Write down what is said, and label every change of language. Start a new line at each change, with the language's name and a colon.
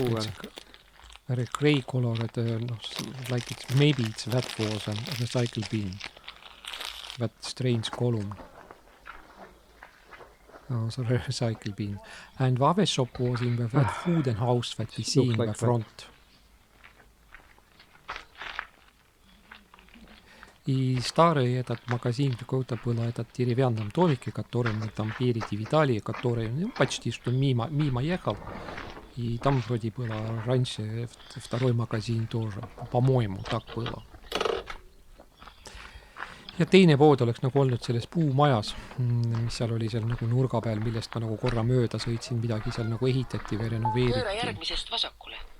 English: It's very grey color, like it's maybe it's that was a recycle bin. That strange column. Oh, so recycle bin. And the other shop was in that food and house that we see in the front.
Russian: И старый этот магазин какой-то был этот деревянном домике, который мы там впереди видали, который почти что мимо ехал. И там вроде было раньше второй магазин тоже. По-моему, так было.
Estonian: Ja teine pood oleks nagu olnud selles puumajas, mis seal oli seal nagu nurga peal, millest ma nagu korra mööda sõitsin, midagi seal nagu ehitati või renoveeriti. Pööra järgmisest vasakule.